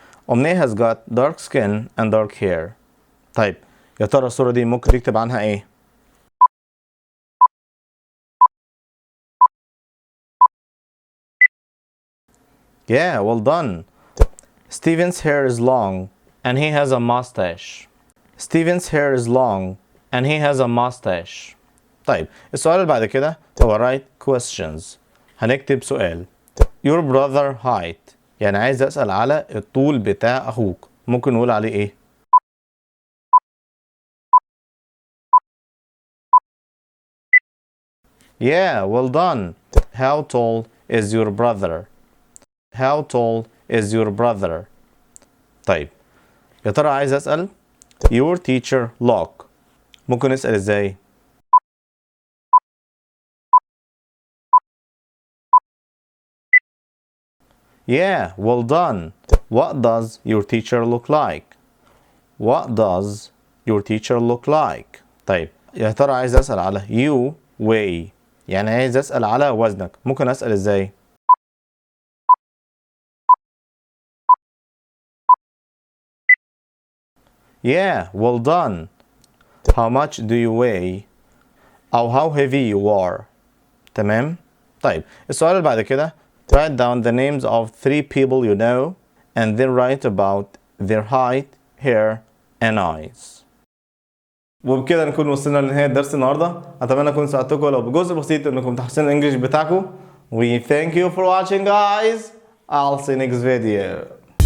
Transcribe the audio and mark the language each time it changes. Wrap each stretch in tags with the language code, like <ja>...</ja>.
<en>أمنية has got dark skin and dark hair.</en> <ar>طيب يا ترى الصورة دي ممكن تكتب عنها إيه؟</ar> <en>Yeah, well done. Steven's hair is long and he has a mustache. Steven's hair is long and he has a mustache.</en> <ar>طيب السؤال اللي بعد كده هو</ar> <en>write questions.</en> <ar>هنكتب سؤال.</ar> <en>Your brother height.</en> <ar>يعني عايز أسأل على الطول بتاع أخوك. ممكن نقول عليه إيه؟</ar> <en>Yeah, well done. How tall is your brother? How tall is your brother?</en> <ar>طيب يا ترى عايز أسأل</ar> <en>Your teacher look.</en> <ar>ممكن نسأل إزاي؟</ar> <en>Yeah, well done. What does your teacher look like? What does your teacher look like?</en> <ar>طيب يا ترى عايز أسأل على</ar> <en>you weigh.</en> <ar>يعني عايز أسأل على وزنك. ممكن أسأل إزاي؟</ar> <en>Yeah, well done. How much do you weigh? أو how heavy you are.</en> <ar>تمام؟ طيب السؤال اللي بعد كده</ar> <en>write down the names of 3 people you know and then write about their height, hair and eyes.</en> <ar>وبكده نكون وصلنا لنهاية درس النهاردة. أتمنى أكون ساعدتكم لو بجزء بسيط إنكم تحسنوا الإنجليش بتاعكم.</ar> <en>We thank you for watching guys. I'll see you next video.</en>